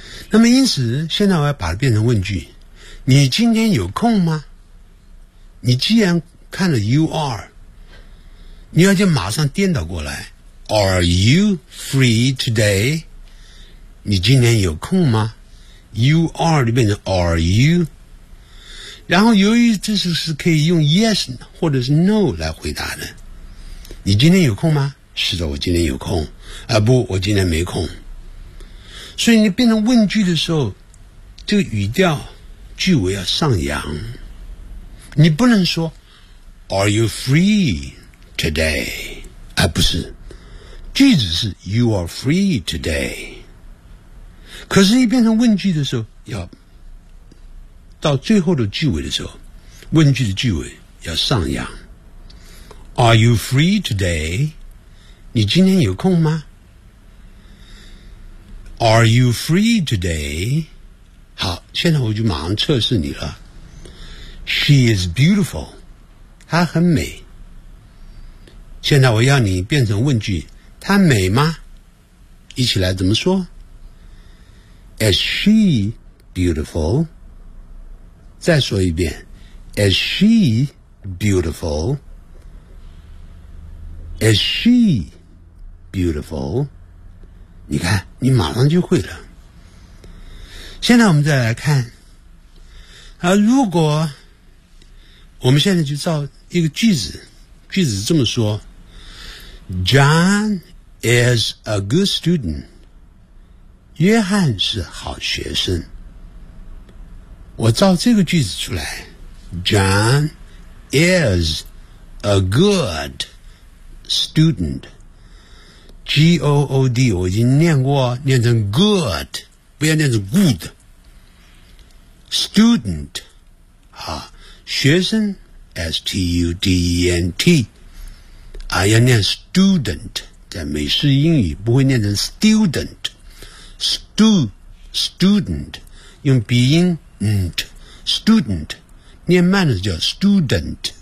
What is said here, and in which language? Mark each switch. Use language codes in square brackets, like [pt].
[zh] 那么因此现在我要把它变成问句，你今天有空吗？你既然看了 you are， 你要就马上颠倒过来， [en] are you free today， [zh] 你今天有空吗？ [en] you are [zh] 就变成 [en] are you。 [zh] 然后由于这是可以用 yes 或者是 no 来回答的，你今天有空吗？是的，我今天有空啊，不，我今天没空。所以你变成问句的时候，这个语调句尾要上扬，你不能说 [en] Are you free today？ [zh] 啊，不是，句子是 [en] You are free today。 [zh] 可是你变成问句的时候，要到最后的句尾的时候，问句的句尾要上扬， [en] Are you free today？ [zh] 你今天有空吗？ [en] Are you free today? [zh] 好，现在我就马上测试你了。 [en] She is beautiful， [zh] 她很美。现在我要你变成问句，她美吗？一起来怎么说？ [en] Is she beautiful? [zh] 再说一遍， [en] Is she beautiful? Is she beautiful? [zh] 你看，你马上就会了。现在我们再来看啊，如果我们现在就造一个句子，句子这么说 ： [en] John is a good student。 [zh] 约翰是好学生。我造这个句子出来 ： [en] John is a good student。 [zh] G-O-O-D 我已经念过，念成 good， 不要念成 good。 student 啊，学生 S-T-U-D-E-N-T 啊，要念 student， 在美式英语不会念成 student， student 用鼻音 nt， student 念慢的叫 student。